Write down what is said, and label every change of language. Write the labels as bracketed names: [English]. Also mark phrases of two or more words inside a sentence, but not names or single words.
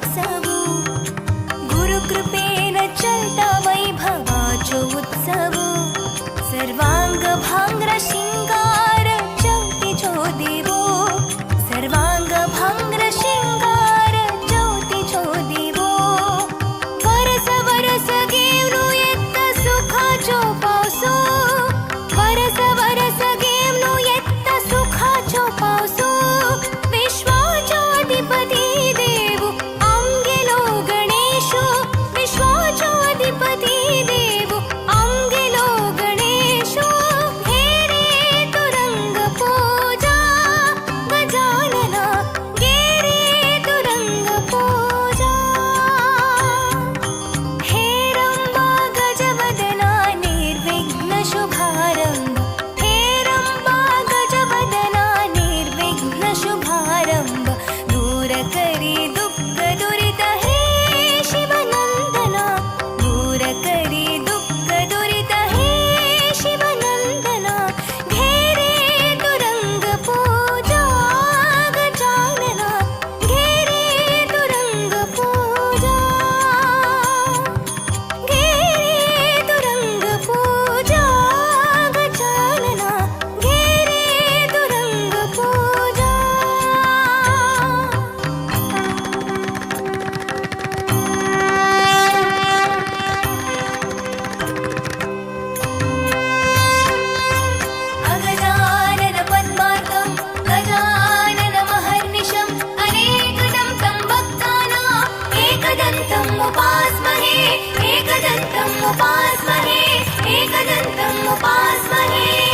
[Konkani] उठवू गुरुकृपेन चलता वैभवाचो उत्सव सर्वांग भांग्र शिंगार ज्योतीचो देवो सर्वांग भांग्र शिंगार ज्योतीचो देवो वरस वरस गेवनु येत्ता सुखाचो पावसो वरस वरस गेवनु येत्ता सुखाचो पावसो विश्वाचो अधिपती देव आमगेलो गणेशो विश्वाचो अधिपती देव आमगेलो गणेशो हे रे तुरंग पूजा गजानना गे रे तुरंग पूजा हे रंबा गजवदना निर्विघ्न शुभारंभ हे रंबा गजवदना निर्विघ्न शुभारंभ दूर करी दुःख दुरित हे शिवनंदना दूर करी दुःख दुरित हे शिवनंदना घे रे तुरंग पूजा गजानना घे रे तुरंग पूजा घे रे तुरंग पूजा गजानना घे रे तुरंग पूजा [Sanskrit] अगजानन पद्मार्कं गजानन महर्निशम् अनेकदं तं भक्तानां एकदन्तम् उपास्महे एकदन्तम् उपास्महे एकदन्तम् उपास्महे